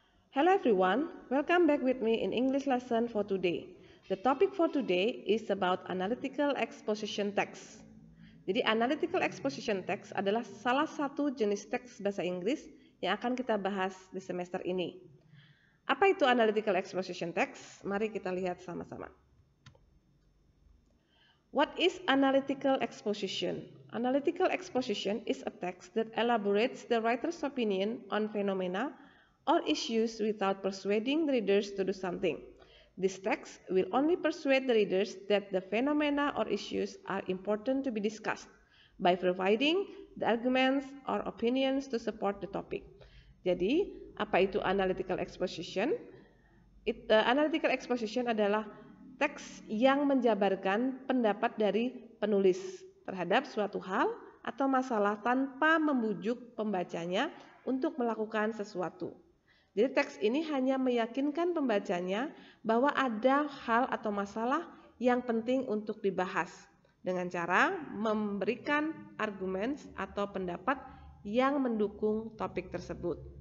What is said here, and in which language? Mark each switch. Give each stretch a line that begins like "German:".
English: Hello everyone, welcome back with me in English lesson for today. The topic for today is about analytical exposition text.
Indonesian: Jadi analytical exposition text adalah salah satu jenis teks bahasa Inggris yang akan kita bahas di semester ini. Apa itu analytical exposition text? Mari kita lihat sama-sama.
English: What is analytical exposition? Analytical exposition is a text that elaborates the writer's opinion on phenomena or issues without persuading the readers to do something. This text will only persuade the readers that the phenomena or issues are important to be discussed by providing the arguments or opinions to support the topic.
Indonesian: Jadi, apa itu analytical exposition? Analytical exposition adalah teks yang menjabarkan pendapat dari penulis terhadap suatu hal atau masalah tanpa membujuk pembacanya untuk melakukan sesuatu. Jadi teks ini hanya meyakinkan pembacanya bahwa ada hal atau masalah yang penting untuk dibahas dengan cara memberikan argumen atau pendapat yang mendukung topik tersebut.